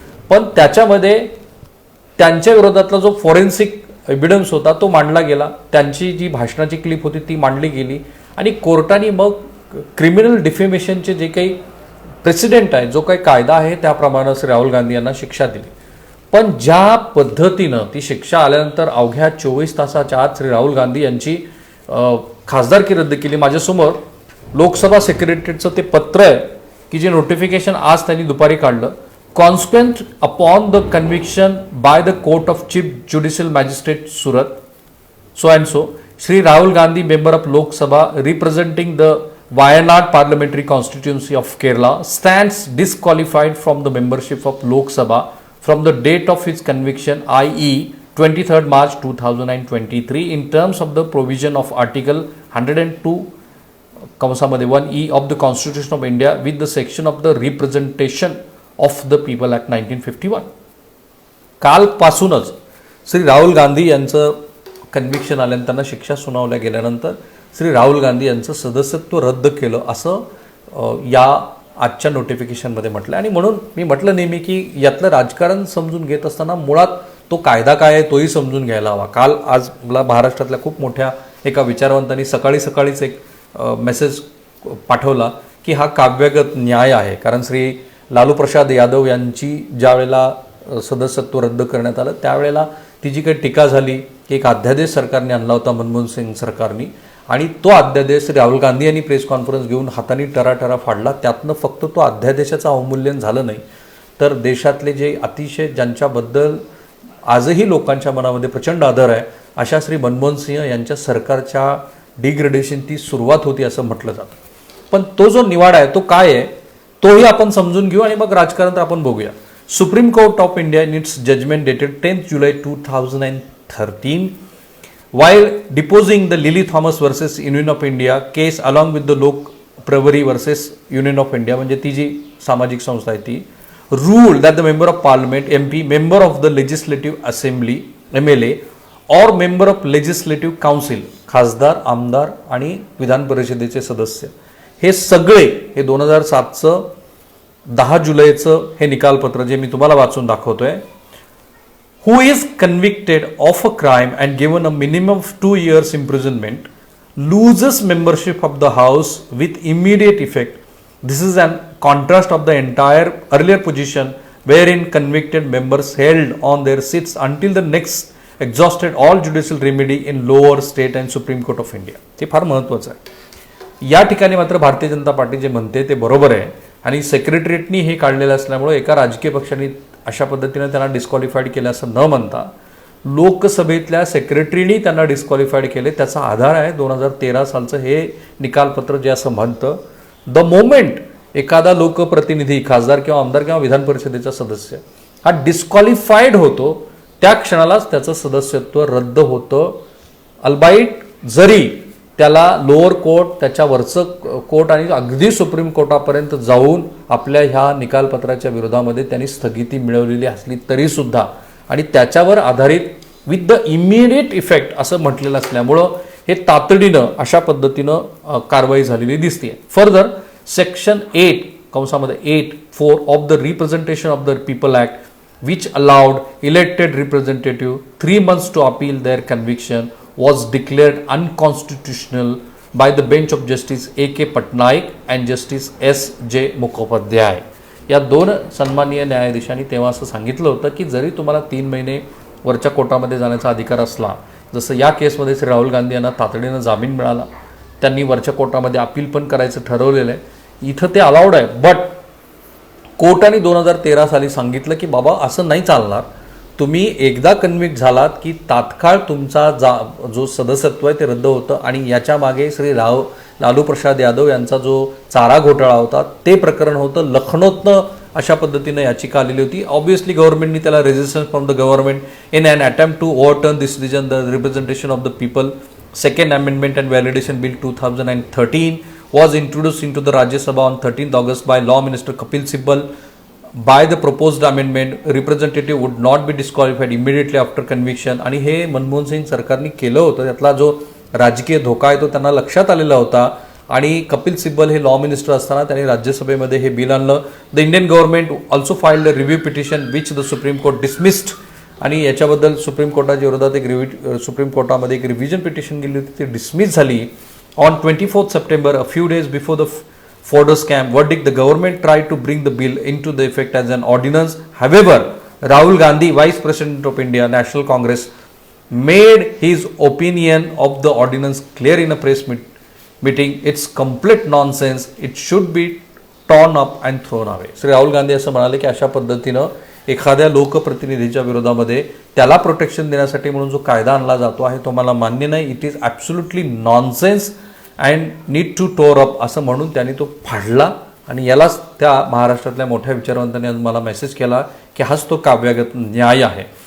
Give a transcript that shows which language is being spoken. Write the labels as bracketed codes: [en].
[mr] पण त्याच्यामध्ये त्यांच्या विरोधातला जो फॉरेन्सिक एव्हिडन्स होता तो मांडला गेला, त्यांची जी भाषणाची क्लिप होती ती मांडली गेली आणि कोर्टाने मग क्रिमिनल डिफेमेशनचे जे काही प्रेसिडेंट आहे, जो काही कायदा आहे त्याप्रमाणे श्री राहुल गांधी यांना शिक्षा दिली. पण ज्या पद्धतीनं ती शिक्षा आल्यानंतर अवघ्या 24 तासाच्या आत श्री राहुल गांधी यांची खासदारकी रद्द केली. माझ्यासमोर लोकसभा सेक्रेटरीचं ते पत्र आहे की जे नोटिफिकेशन आज त्यांनी दुपारी काढलं. [en] Consequent upon the conviction by the court of chief judicial magistrate Surat, so and so, Shri Rahul Gandhi, member of Lok Sabha representing the Wayanad parliamentary constituency of Kerala, stands disqualified from the membership of Lok Sabha from the date of his conviction, i.e. 23rd March 2023, in terms of the provision of Article 102 (1) of the Constitution of India with the section of the Representation of the People Act 1951. [mr] कालपासूनच श्री राहुल गांधी यांचं conviction आल्यानंतर, त्यांना शिक्षा सुनावल्या गेल्यानंतर श्री राहुल गांधी यांचं सदस्यत्व रद्द केलं असं या आजच्या नोटिफिकेशनमध्ये म्हटलं. आणि म्हणून मी म्हटलं नेहमी की यातलं राजकारण समजून घेत असताना मुळात तो कायदा काय आहे तोही समजून घ्यायला हवा. आज मला महाराष्ट्रातल्या खूप मोठ्या एका विचारवंतांनी सकाळीच एक मेसेज पाठवला की हा काव्यगत न्याय आहे, कारण श्री लालू प्रसाद यादव यांची ज्या वेळेला सदस्यत्व रद्द करण्यात आलं त्यावेळेला ती जी काही टीका झाली की एक अध्यादेश सरकारने आणला होता मनमोहन सिंग सरकारने, आणि तो अध्यादेश राहुल गांधी यांनी प्रेस कॉन्फरन्स घेऊन हाताने टराटरा फाडला. त्यातनं फक्त तो अध्यादेशाचं अवमूल्यन झालं नाही, तर देशातले जे अतिशय ज्यांच्याबद्दल आजही लोकांच्या मनामध्ये प्रचंड आदर आहे अशा श्री मनमोहन सिंह यांच्या सरकारच्या डिग्रेडेशन ती सुरुवात होती असं म्हटलं जातं. पण तो जो निवाडा आहे तो काय आहे तोही आपण समजून घेऊ आणि मग राजकारण तर आपण बघूया. [en] Supreme Court of India in its judgment dated 10th July 2013, while deposing the Lily Thomas versus Union of India case along with the Lok Praveri versus Union of India, [mr] म्हणजे ती जी सामाजिक संस्था आहे ती, [en] ruled that the member of parliament MP, member of the legislative assembly MLA or member of legislative council, [mr] खासदार, आमदार आणि विधान परिषदेचे सदस्य, हे सगळे हे 2007चं 10 जुलैचं हे निकालपत्र जे मी तुम्हाला वाचून दाखवतोय, [en] Who is convicted of a crime and given a minimum of 2 years imprisonment loses membership of the house with immediate effect. This is an contrast of the entire earlier position wherein convicted members held on their seats until the next exhausted all judicial remedy in lower state and Supreme Court of India. [mr] ते फार महत्त्वाचं आहे. या ठिकाणी मात्र Bharatiya Janata party जे म्हणते ते बरोबर आहे आणि सेक्रेटरीएटनी हे काढलेलं असल्यामुळे एका राजकीय पक्षाने अशा पद्धतीने त्यांना डिस्क्वालिफाईड केलं असं न म्हणता लोकसभेतल्या सेक्रेटरीनी त्यांना डिस्क्वालिफाईड केले. त्याचा आधार आहे 2013 सालचं हे निकालपत्र जे असं म्हणतं, [en] the moment [mr] एखादा लोकप्रतिनिधी, खासदार किंवा आमदार किंवा विधान परिषदेचा सदस्य हा डिस्क्वालिफाईड होतो त्या क्षणालाच त्याचं सदस्यत्व रद्द होतं, अल्बाईट जरी त्याला लोअर कोर्ट, त्याच्यावरचं कोर्ट आणि अगदी सुप्रीम कोर्टापर्यंत जाऊन आपल्या ह्या निकालपत्राच्या विरोधामध्ये त्यांनी स्थगिती मिळवलेली असली तरी सुद्धा, आणि त्याच्यावर आधारित [en] with the immediate effect [mr] असं म्हटलेलं असल्यामुळं हे तातडीनं अशा पद्धतीनं कारवाई झालेली दिसते. [en] Further section 8(8)(4) of the representation of the people act which allowed elected representative 3 months to appeal their conviction was declared unconstitutional by the bench of Justice A.K. Patnaik and Justice S.J. Mukhopadhyay. [mr] या दोन सन्माननीय न्यायाधीशांनी तेव्हा असं सांगितलं होतं की जरी तुम्हाला 3 महिने वरच्या कोर्टामध्ये जाण्याचा अधिकार असला, जसं या केसमध्ये श्री राहुल गांधी यांना तातडीनं जामीन मिळाला, त्यांनी वरच्या कोर्टामध्ये अपील पण करायचं ठरवलेलं आहे, इथं ते अलाउड आहे. बट कोर्टाने 2013 साली सांगितलं की बाबा असं नाही चालणार, तुम्ही एकदा कन्व्हिक्ट झालात की तात्काळ तुमचा जो सदस्यत्व आहे ते रद्द होतं आणि याच्या मागे श्री लालू प्रसाद यादव यांचा जो चारा घोटाळा होता ते प्रकरण होतं. लखनौतनं अशा पद्धतीनं याचिका आलेली होती. [en] Obviously गव्हर्नमेंटनी त्याला resistance from the government in an attempt to overturn this decision the representation of the people second amendment and validation bill 2013 was introduced into the Rajya Sabha on 13th August by Law Minister Kapil Sibal. By the proposed amendment, representative would not be disqualified immediately after conviction. [mr] आणि हे मनमोहन सिंग सरकारने केलं होतं. त्यातला जो राजकीय धोका आहे तो त्यांना लक्षात आलेला होता आणि कपिल सिब्बल हे लॉ मिनिस्टर असताना त्यांनी राज्यसभेमध्ये हे बिल आणलं. [en] The Indian government also filed a review petition which the supreme court dismissed. [mr] आणि याच्याबद्दल सुप्रीम कोर्टाच्या विरोधात सुप्रीम कोर्टामध्ये एक रिव्हिजन पिटिशन गेली होती, ती डिसमिस झाली. [en] On 24th September, a few days before the Fordor scam verdict, the government tried to bring the bill into the effect as an ordinance. However, Rahul Gandhi, Vice President of India National Congress, made his opinion of the ordinance clear in a press meeting. It's complete nonsense. It should be torn up and thrown away. [mr] Shri Rahul Gandhi असं म्हणाले की अशा पद्धतीनं एखाद्या लोकप्रतिनिधीच्या विरोधामध्ये त्याला protection देण्यासाठी म्हणून जो कायदा आणला जातो आहे तो मला मान्य नाही. [en] it is absolutely nonsense and need to tore up [mr] असं म्हणून त्यांनी तो फाडला. आणि यालाच त्या महाराष्ट्रातल्या मोठ्या विचारवंतांनी आज मला मेसेज केला की हाच तो काव्यागत न्याय आहे.